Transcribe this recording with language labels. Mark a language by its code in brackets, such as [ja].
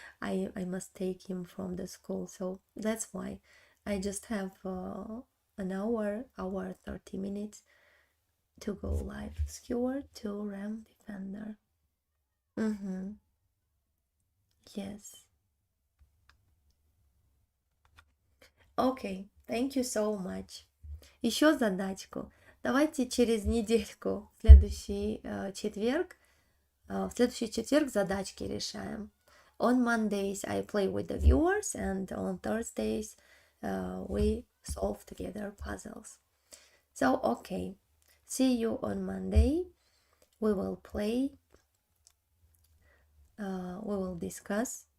[en] I must take him from the school, so that's why I just have an hour 30 minutes to go live. Skewer to Ram Defender. Yes. Окей, thank you so much. [ru] Еще задачку. Давайте через недельку, в следующий четверг, в следующий четверг задачки решаем. [en] On Mondays I play with the viewers, and on Thursdays we solve together puzzles. So, okay, see you on Monday. We will play, we will discuss.